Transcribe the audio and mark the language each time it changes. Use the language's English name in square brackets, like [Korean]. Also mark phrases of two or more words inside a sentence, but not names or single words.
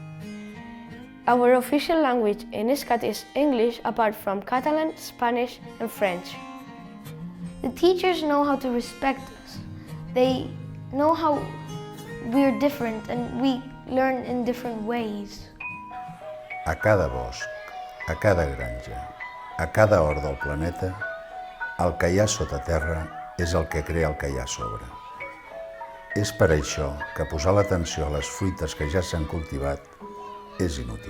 [English] Our official language in Iscat is English, apart from Catalan, Spanish and French. The teachers know how to respect us. They know how we're different and we learn in different ways. [Catalan] A cada bosc, a cada granja, a cada hort del planeta, el que hi ha sota terra és el que crea el que hi ha a sobre. És per això que posar l'atenció a les fruites que ja s'han cultivat és inútil.